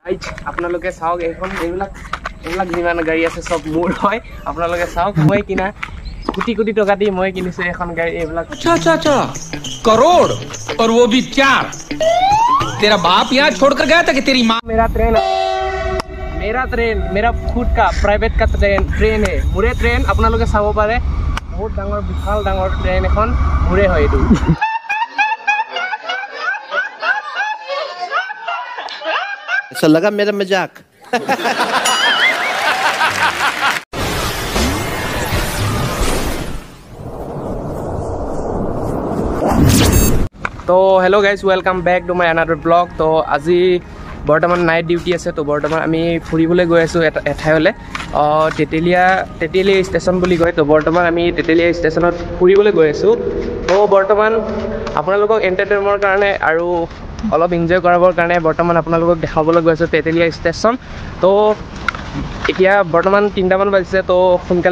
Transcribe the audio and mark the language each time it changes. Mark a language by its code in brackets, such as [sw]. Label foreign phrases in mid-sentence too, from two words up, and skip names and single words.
[as] আপোনালোকে চাওক এইখন এইবিলাক যিমান গাড়ী আছে চব মোৰ হয় আপোনালোকে চাওক মই কিনা কোটি কোটি টকা দি মই কিনিছো এখন গাড়ী এইবিলাক [hi] अच्छा करोड़ और वो भी 4 तेरा बाप यहाँ छोड़कर गया था कि तेरी माँ मेरा ट्रेन मेरा खुद का प्राइवेट का ट्रेन है मोरे ट्रेन [as] আপোনালোকে চাব পাৰে বহুত ডাঙৰ বিশাল ডাঙৰ ট্ৰেইন এখন মোৰে হয় এইটো [hi] ऐसा लगा मेरा मजाक [as] तो [en] hello guys welcome back to my another vlog [as] तो আজি বৰ্তমান [en] night duty [as] আছে তো বৰ্তমান আমি ফুৰিবলৈ গৈ আছোঁ এঠাইলৈ তেতেলীয়া ষ্টেচন বুলি কয় তো বৰ্তমান আমি তেতেলীয়া ষ্টেচনত ফুৰিবলৈ গৈ আছোঁ তো বৰ্তমান আপোনালোকক এণ্টাৰটেইনমেণ্টৰ কাৰণে আৰু অলপ এনজয় কৰাবৰ কাৰণে বৰ্তমান আপোনালোকক দেখাবলৈ গৈ আছোঁ তেতেলীয়া ষ্টেচন তো এতিয়া বৰ্তমান 3টা মান বাজিছে তো সোনকালে